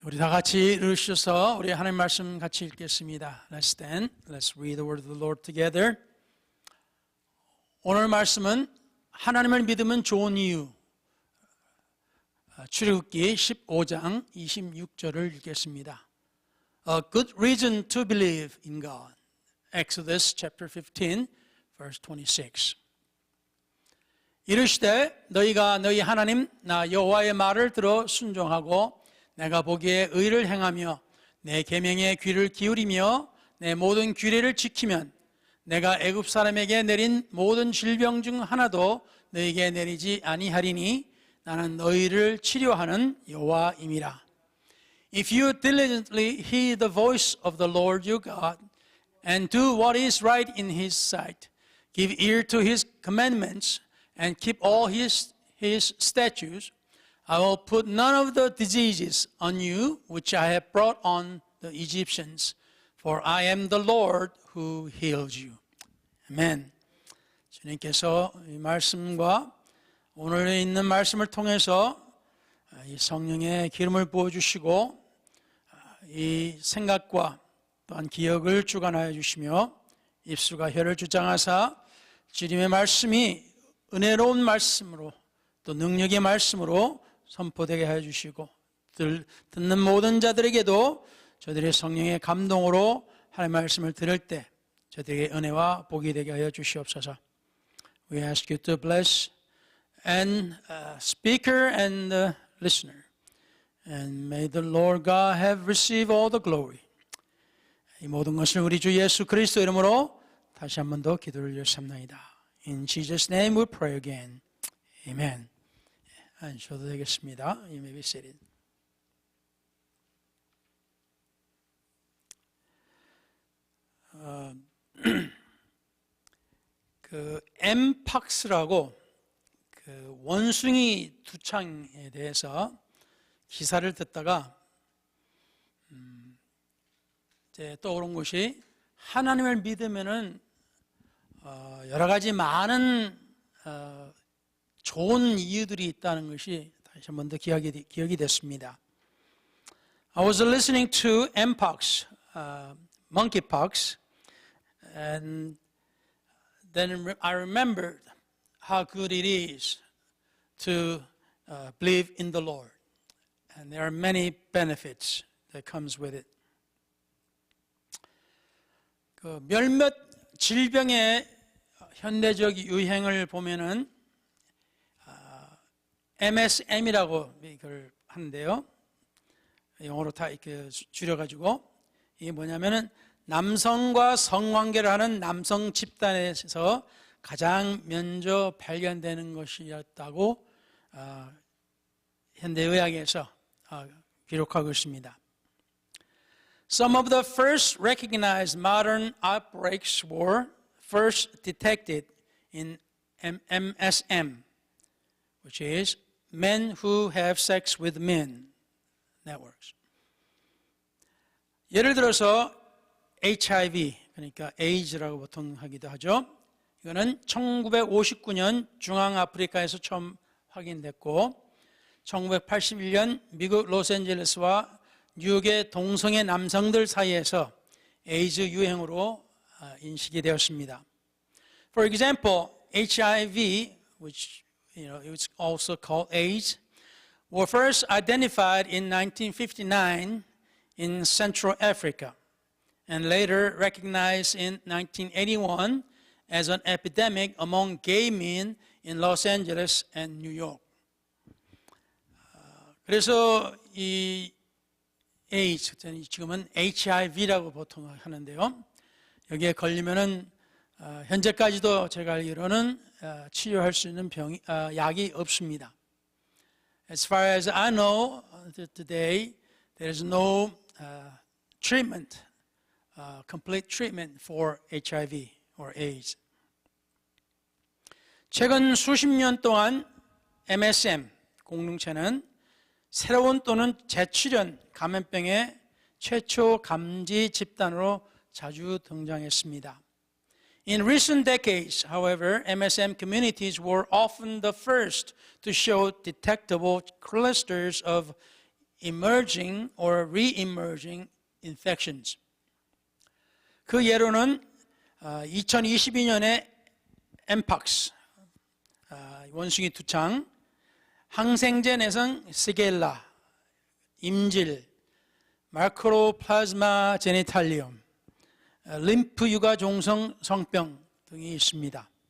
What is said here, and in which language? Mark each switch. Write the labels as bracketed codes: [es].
[ko] 우리 다 같이 읽으셔서 우리 하나님 말씀 같이 읽겠습니다. [en] Let's stand. Let's read the word of the Lord together. [ko] 오늘 말씀은 하나님을 믿으면 좋은 이유, 출애굽기 15장 26절을 읽겠습니다. [en] A good reason to believe in God. Exodus chapter 15, verse 26. [ko] 이르시되 너희가 너희 하나님 나 여호와의 말을 들어 순종하고 내가 보기에 의를 행하며 내 계명에 귀를 기울이며 내 모든 규례를 지키면 내가 애굽 사람에게 내린 모든 질병 중 하나도 너희에게 내리지 아니하리니 나는 너희를 치료하는 여호와임이라. [en] If you diligently heed the voice of the Lord your God and do what is right in his sight, give ear to his commandments and keep all his statutes, I will put none of the diseases on you which I have brought on the Egyptians, for I am the Lord who heals you. [ko] 아멘. 주님께서 이 말씀과 오늘 있는 말씀을 통해서 이 성령의 기름을 부어주시고 이 생각과 또한 기억을 주관하여 주시며 입술과 혀를 주장하사 주님의 말씀이 은혜로운 말씀으로 또 능력의 말씀으로 선포되게 하여 주시고 듣는 모든 자들에게도 저들의 성령의 감동으로 하나님의 말씀을 들을 때 저들에게 은혜와 복이 되게 하여 주시옵소서. [en] We ask you to bless and speaker and the listener. And may the Lord God have received all the glory. [ko] 이 모든 것을 우리 주 예수 그리스도 이름으로 다시 한 번 더 기도를 드렸습니다. [en] In Jesus' name we pray again. Amen. [ko] 앉으셔도 되겠습니다. [en] You may be seated. [ko] 그 엠팍스라고 그 원숭이 두창에 대해서 기사를 듣다가 이제 떠오른 것이 하나님을 믿으면은 여러 가지 많은 좋은 이유들이 있다는 것이 다시 한 번 더 기억이 됐습니다. [en] I was listening to mpox, monkeypox, and then I remembered how good it is to believe in the Lord, and there are many benefits that comes with it. [ko] 그 몇몇 질병의 현대적 유행을 보면은 MSM이라고 이걸 하는데요. 영어로 다 이렇게 줄여가지고 이게 뭐냐면은 남성과 성관계를 하는 남성 집단에서 가장 먼저 발견되는 것이었다고 현대의학에서 기록하고 있습니다. [en] Some of the first recognized modern outbreaks were first detected in MSM, which is men who have sex with men networks. [ko] 예를 들어서 HIV, 그러니까 AIDS라고 보통 하기도 하죠. 이거는 1959년 중앙아프리카에서 처음 확인됐고 1981년 미국 로스앤젤레스와 뉴욕의 동성애 남성들 사이에서 에이즈 유행으로 인식이 되었습니다. [en] For example, HIV, which it's also called AIDS, were first identified in 1959 in Central Africa and later recognized in 1981 as an epidemic among gay men in Los Angeles and New York. [ko] 그래서 이 AIDS, 지금은 HIV라고 보통 하는데요. 여기에 걸리면은 현재까지도 제가 알기로는 치료할 수 있는 약이 없습니다. [en] As far as I know, today there is no treatment, complete treatment for HIV or AIDS. [ko] 최근 수십 년 동안 MSM 공동체는 새로운 또는 재출현 감염병의 최초 감지 집단으로 자주 등장했습니다. [en] In recent decades, however, MSM communities were often the first to show detectable clusters of emerging or re-emerging infections. [ko] 그 예로는 2022년에 mpox, 원숭이 두창, 항생제 내성 시겔라, 임질, 마크로플라즈마 제니탈리움, 림프 유가 종성 성병 등이 있습니다.